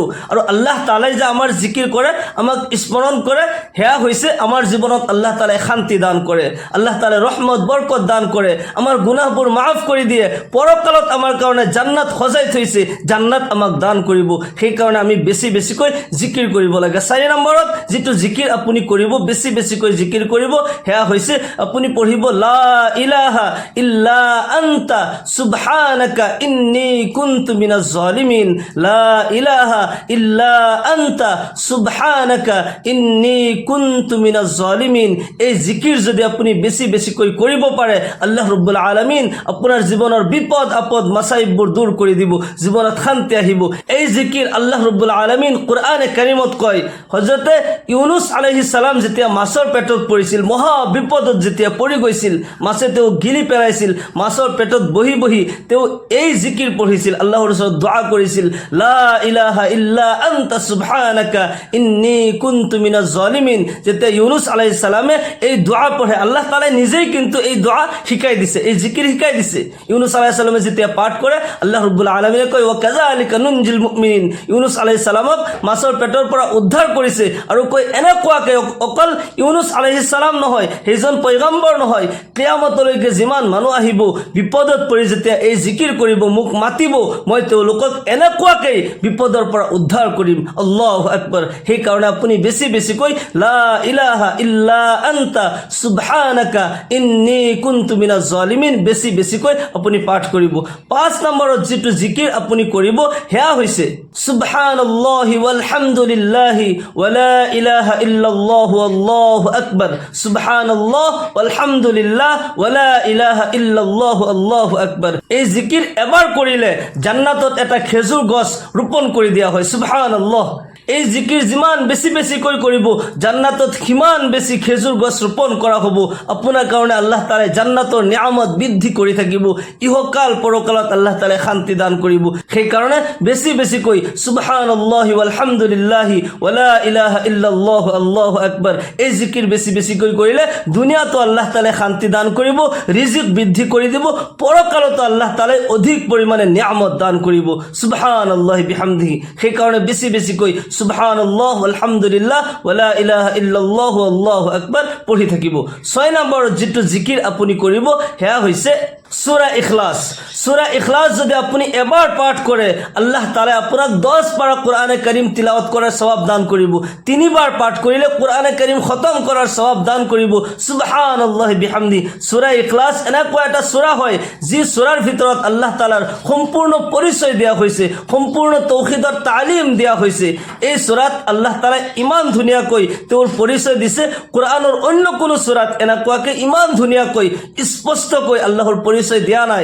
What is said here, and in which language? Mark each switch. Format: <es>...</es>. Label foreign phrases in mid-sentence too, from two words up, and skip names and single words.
<as>আৰু আল্লাহ তাআলাই যে আমাৰ জিকিৰ কৰে, আমাক স্মৰণ কৰে, সেয়া হৈছে আমাৰ জীৱনত আল্লাহ তাআলাই শান্তি দান কৰে, আল্লাহ তাআলাই ৰহমত বৰকত দান কৰে, আমাৰ গুনাহবোৰ মাফ কৰি দিয়ে, পৰকালত আমাৰ কাৰণে জান্নাত সজাই থৈছে, জান্নাত আমাক দান কৰিব। সেইকাৰণে আমি বেছি বেছিকৈ জিকিৰ কৰিব লাগে। 4 নম্বৰত যিটো জিকিৰ আপুনি কৰিব, বেছি বেছিকৈ জিকিৰ কৰিব, সেয়া হৈছে আপুনি পঢ়িব</as> <ar>لا إله إلا أنت سبحانك إني كنت من الظالمين. لا إله إلا أنت سبحانك إني كنت من الظالمين.</ar> <as>এই জিকিৰ যদি আপুনি বেছি বেছিকৈ কৰিব পাৰে, আল্লাহ ৰাব্বুল আলামিন আপোনাৰ জীৱনৰ বিপদ আপদ মাসাইববোৰ দূৰ কৰি দিব, জীৱনত শান্তি আহিব। এই জিকিৰ আল্লাহ ৰাব্বুল আলামিন কোরআনে কাৰিমত কয়, হযৰতে ইউনুস</as> <ar>عليه السلام</ar> <as>যেতিয়া মাছৰ পেটত পৰিছিল, মহা বিপদত যেতিয়া পৰি গৈছিল, মাছে তেওঁ গিলি পেলাইছিল, মাছৰ পেটত বহি বহি তেওঁ এই জিকিৰ পঢ়িছিল, আল্লাহৰ ওচৰত দোয়া কৰিছিল,</as> <ar>لا إله إلا أنت سبحانك إني كنت من الظالمين.</ar> <as>যেতিয়া ইউনুস</as> <ar>عليه السلام</ar> <as>এই দোয়া পঢ়ে, আল্লাহ তাআলাই নিজেই কিন্তু এই দোয়া শিকাই দিছে, এই জিকিৰ শিকাই দিছে। ইউনুস</as> <ar>عليه السلام</ar> <as>যেতিয়া পাঠ কৰে, আল্লাহ ৰাব্বুল আলামিনে কয়</as> <ar>وكذلك ننجي المؤمنين.</ar> <as>ইউনুস</as> <ar>عليه السلام</ar> <as>মাছৰ পেটৰ পৰা উদ্ধাৰ কৰিছে আৰু কয় এনেকুৱাকৈ অকল ইউনুস</as> <ar>عليه السلام</ar> <as>নহয়, সেইজন পয়গম্বৰ নহয়, কিয়ামতলৈকে যিমান মানুহ আহিব বিপদত পৰি যেতিয়া এই জিকিৰ কৰিব, মোক মাতিব, মই তেওঁলোকক এনেকুৱাকৈ বিপদৰ পৰা উদ্ধাৰ কৰিম।</as> <ar>الله أكبر.</ar> <as>সেইকাৰণে আপুনি বেছি বেছিকৈ</as> <ar>لا إله إلا أنت سبحانك إني كنت من الظالمين</ar> <as>বেছি বেছিকৈ আপুনি পাঠ কৰিব। 5 নম্বৰত যিটো জিকিৰ আপুনি কৰিব, সেয়া হৈছে</as> <ar>سبحان الله والحمد لله ولا إله إلا الله الله أكبر. سبحان الله والحمد لله ولا إله إلا الله الله أكبر.</ar> <as>এই জিকিৰ এবাৰ কৰিলে জান্নাতত এটা খেজুৰ গছ ৰোপণ কৰি দিয়া হয়। সুবহানাল্লাহ। এই জিকিৰ যিমান বেছি বেছিকৈ কৰিব, জান্নাতত সিমান বেছি খেজুৰ গছ ৰোপণ কৰা হ'ব। আপোনাৰ কাৰণে আল্লাহ তাআলাই জান্নাতৰ নিয়ামত বৃদ্ধি কৰি থাকিব, ইহকাল পৰকালত আল্লাহ তাআলাই শান্তি দান কৰিব। সেইকাৰণে বেছি বেছিকৈ</as> <ar>سبحان الله والحمد لله ولا إله إلا الله الله أكبر</ar> <as>এই জিকিৰ বেছি বেছিকৈ কৰিলে দুনিয়াতো আল্লাহ তাআলাই শান্তি দান কৰিব, ৰিজিক বৃদ্ধি কৰি দিব, পৰকালতো আল্লাহ তাআলাই অধিক পৰিমাণে নিয়ামত দান কৰিব।</as> <ar>سبحان الله وبحمده.</ar> <as>সেইকাৰণে বেছি বেছিকৈ</as> <ar>سبحان الله الحمد لله ولا إله إلا الله الله أكبر</ar> <as>পঢ়ি থাকিব। 6 নম্বৰত যিটো জিকিৰ আপুনি কৰিব, সেয়া হৈছে সূরা ইখলাস।</as> <bn>সূরা ইখলাস যদি আপনি এবার পাঠ করে, আল্লাহ তাআলা আপনার 10 পারা কোরআনে কারীম তিলাওয়াত করার সওয়াব দান করিব। 3 বার পাঠ করিলে কোরআনে কারীম খতম করার সওয়াব দান করিব।</bn> <ar>سبحان الله وبحمده.</ar> <as>সূরা ইখলাস এনেকুৱা এটা সূরা হয় যি সূরাৰ ভিতৰত আল্লাহ তাআলাৰ সম্পূৰ্ণ পৰিচয় দিয়া হৈছে, সম্পূৰ্ণ তৌহিদৰ তালিম দিয়া হৈছে। এই সূরাত আল্লাহ তাআলা ইমান ধুনীয়াকৈ তেওঁৰ পৰিচয় দিছে, কোরআনৰ অন্য কোনো সূরাত এনেকুৱাকৈ ইমান ধুনীয়াকৈ স্পষ্টকৈ আল্লাহৰ পৰিচয় দিয়া নাই।</as>